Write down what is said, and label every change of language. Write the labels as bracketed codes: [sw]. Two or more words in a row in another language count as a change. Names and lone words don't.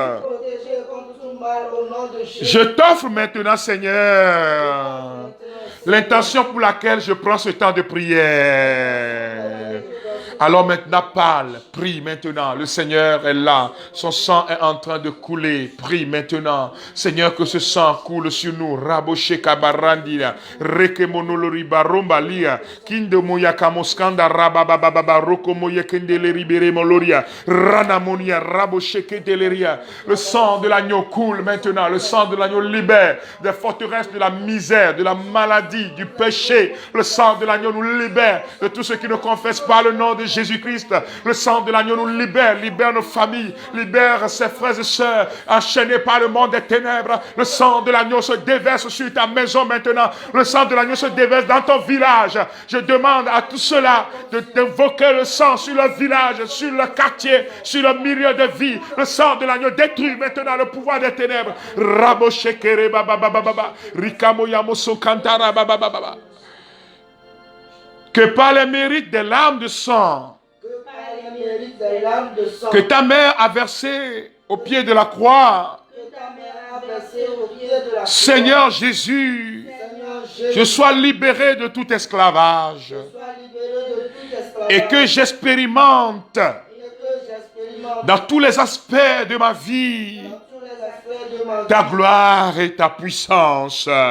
[fr] Je t'offre maintenant, Seigneur, l'intention pour laquelle je prends ce temps de prière. Alors maintenant, parle, prie maintenant. Le Seigneur est là. Son sang est en train de couler. Prie maintenant. Seigneur, que ce sang coule sur nous. Raboshe kabarandia. Rekemonolori barombalia. Kindo moya kamoskanda rababababa. Rokomoye kendele ribere moloria. Ranamonia raboshe kedeleria. Le sang de l'agneau coule maintenant. Le sang de l'agneau libère des forteresses de la misère, de la maladie, du péché. Le sang de l'agneau nous libère de tout ce qui ne confesse pas le nom de Jésus-Christ. Le sang de l'agneau nous libère, libère nos familles, libère ses frères et sœurs, enchaînés par le monde des ténèbres. Le sang de l'agneau se déverse sur ta maison maintenant. Le sang de l'agneau se déverse dans ton village. Je demande à tous ceux-là d'invoquer le sang sur leur village, sur leur quartier, sur leur milieu de vie. Le sang de l'agneau détruit maintenant le pouvoir des ténèbres. Rabo shekere baba baba baba. Rikamo yamoso kantara baba baba. Que par les mérites des larmes de sang que ta mère a versé au pied de la croix, Seigneur Jésus, je sois libéré de tout esclavage et que j'expérimente dans tous les aspects de ma vie ta gloire et ta puissance.